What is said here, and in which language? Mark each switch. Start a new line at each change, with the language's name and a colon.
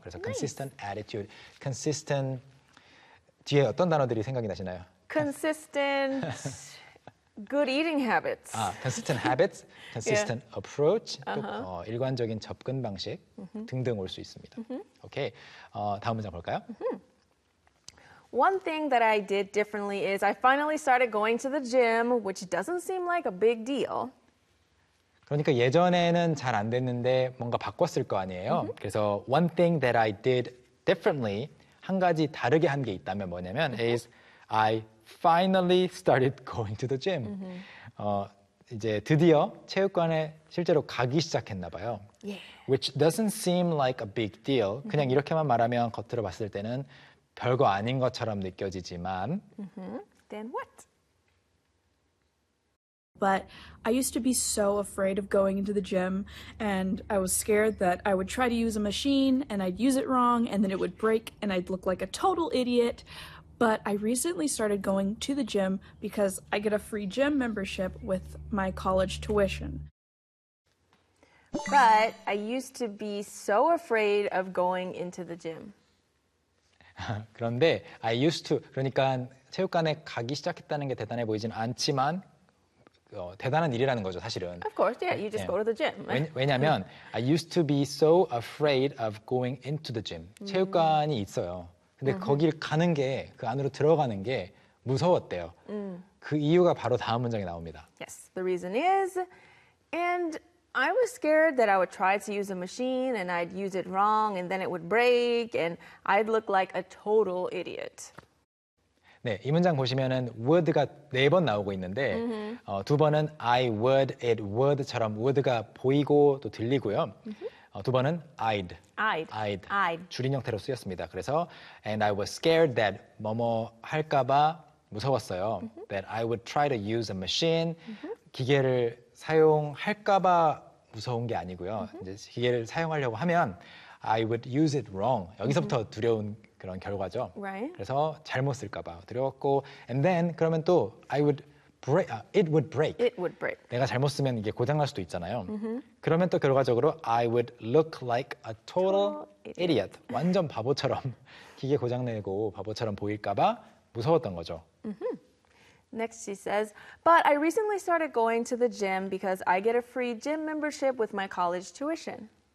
Korean: 그래서
English: nice. consistent attitude, consistent
Korean: 뒤에 어떤 단어들이 생각이 나시나요?
English: Consistent good eating habits. 아, consistent habits, consistent yeah. approach, uh-huh.
Korean: 또, 일관적인 접근 방식 uh-huh. 등등 올 수 있습니다. Uh-huh. 오케이, 다음 문장 볼까요? Uh-huh.
English: One thing that I did differently is I finally started going to the gym, which doesn't seem like a big deal.
Korean: 그러니까 예전에는 잘 안 됐는데 뭔가 바꿨을 거 아니에요. Uh-huh. 그래서
English: one thing that I did differently,
Korean: 한 가지 다르게 한 게 있다면 뭐냐면 uh-huh.
English: is I finally started going to the gym. Mm-hmm.
Korean: 이제 드디어 체육관에 실제로 가기 시작했나 봐요.
English: Yeah. Which doesn't seem like a big deal. Mm-hmm.
Korean: 그냥 이렇게만 말하면 겉으로 봤을 때는 별거 아닌 것처럼 느껴지지만
English: mm-hmm. Then what? But I used to be so afraid of going into the gym and I was scared that I would try to use a machine and I'd use it wrong and then it would break and I'd look like a total idiot. But I recently started going to the gym because I get a free gym membership with my college tuition. But I used to be so afraid of going into the gym.
Korean: 그런데
English: I used to,
Korean: 그러니까 체육관에 가기 시작했다는 게 대단해 보이진 않지만 대단한 일이라는 거죠, 사실은.
English: Of course, yeah, you just 네. go to the gym.
Korean: 왜냐하면
English: I used to be so afraid of going into the gym.
Korean: 체육관이 있어요. 근데 uh-huh. 거기를 가는 게, 그 안으로 들어가는 게 무서웠대요. Mm. 그 이유가 바로 다음 문장에 나옵니다.
English: Yes, the reason is, and I was scared that I would try to use a machine and I'd use it wrong and then it would break and I'd look like a total idiot.
Korean: 네, 이 문장 보시면은 would가 네 번 나오고 있는데 mm-hmm. 두 번은
English: I would, it would
Korean: 처럼 would가 보이고 또 들리고요. Mm-hmm. 두 번은 I'd.
English: I'd. I'd. I'd.
Korean: 줄인 형태로 쓰였습니다. 그래서
English: And I was scared that
Korean: 뭐뭐 할까 봐 무서웠어요. Mm-hmm.
English: That I would try to use a machine. Mm-hmm.
Korean: 기계를 사용할까 봐 무서운 게 아니고요. Mm-hmm. 이제 기계를 사용하려고 하면
English: I would use it wrong.
Korean: 여기서부터 mm-hmm. 두려운 그런 결과죠.
English: Right.
Korean: 그래서 잘못 쓸까 봐 두려웠고
English: And then
Korean: 그러면 또
English: I would break, it would break. It would break.
Korean: 내가 잘못 쓰면 이게 고장날 수도 있잖아요.
English: Mm-hmm.
Korean: 그러면 또 결과적으로
English: I would look like a total idiot.
Korean: 완전 바보처럼 기계 고장내고 바보처럼 보일까봐 무서웠던 거죠. Mm-hmm.
English: Next she says, but I recently started going to the gym because I get a free gym membership with my college tuition.